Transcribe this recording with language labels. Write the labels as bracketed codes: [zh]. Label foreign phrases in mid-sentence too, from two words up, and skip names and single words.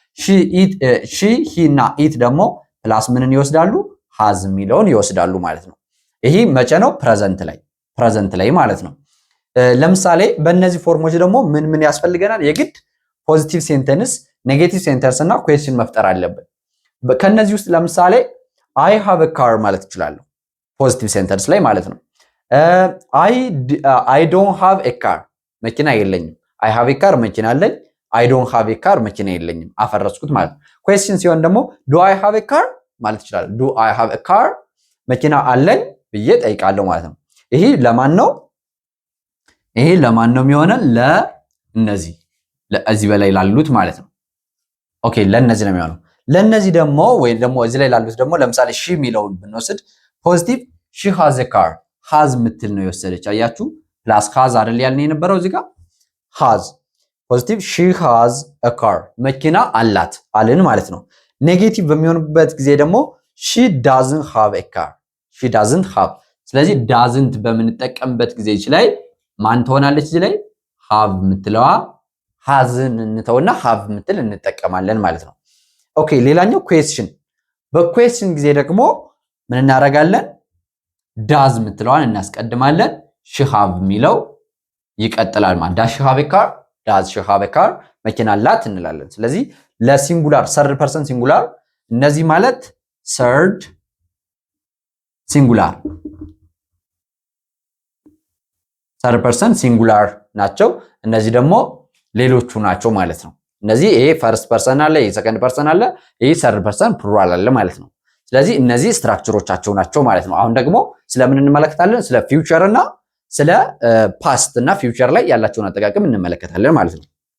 [en] she he [am] እና ኢት ደግሞ ፕላስ ምንን ይወስዳሉ ሃዝ የሚለውን ይወስዳሉ ማለት ነው ይሄ መቼ ነው ፕሬዘንት ላይ ማለት ነው ለምሳሌ በእነዚህ ፎርሞች ደግሞ ምን ያስፈልገናል የግድ [en] positive sentence negative sentence [am] እና ኩዌስችን መፍጠር አለብን ከነዚህ ውስጥ ለምሳሌ [en] I have a car [am] ማለት እችላለሁ [en] positive sentence [am] ላይ ማለት ነው [en] I don't have a car [am] መኪና የለኝም [en] I have a car [am] መኪና አለኝ [en] I don't have a car [am] መኪና የለኝም አፈረስኩት ማለት ነው ኩዌስችን ሲሆን ደግሞ [en] do I have a car [am] ማለት እችላለሁ [en] do I have a car [am] መኪና አለኝ ብዬ ጠይቃለሁ ማለት ነው ይሄ ለማን ነው የሚሆነው ለእነዚህ እዚህ በላይ ላሉት ማለት ነው ኦኬ ለእነዚህ ነው የሚሆነው ለእነዚህ ደግሞ ወይ ደግሞ እዚህ ላይ ላሉት ደግሞ ለምሳሌ ሺ የሚለውን ብንወስድ [en] positive she has a car has [am] ምትል ነው የወሰደች አያችሁ [en] plus has [am] አይደል ያልን የነበረው እዚህ ጋር [en] has positive she has a car [am] መኪና አላት አልን ማለት ነው ኔጌቲቭ በሚሆንበት ጊዜ ደግሞ [en] she doesn't have a car she doesn't have [am] ስለዚህ doesn't በምንጠቀምበት ጊዜ ላይ ማን ትሆናለች እዚህ ላይ have ምትለዋ ሃዝን እንተውና have ምትል እንጠቀማለን ማለት ነው ኦኬ ሌላኛው ኩዌስችን በኩዌስችን ጊዜ ደግሞ ምን እናደርጋለን ዳዝ ምትለዋን እናስቀድማለን [en] she have [am] የሚለው ይቀጥላል ማለት [en] does she have a car does she have a car [am] መኪና አላት እንላለን ስለዚህ ለሲንጉላር [en] third person singular [am] እነዚህ ማለት ሰርድ [en] singular third person singular [am] ናቸው እነዚህ ደግሞ ሌሎቹ ናቸው ማለት ነው እነዚህ ይሄ [en] first person [am] አለ ይሄ [en] second person [am] አለ ይሄ [en] third person plural [am] አለ ማለት ነው ስለዚህ እነዚህ ስትራክቸሮቻቸው ናቸው ማለት ነው አሁን ደግሞ ስለምን እንመለከታለን ስለ ፊውቸር እና ስለ ፓስት እና ፊውቸር ላይ ያላቸውን አጠቃቀም እንመለከታለን ማለት ነው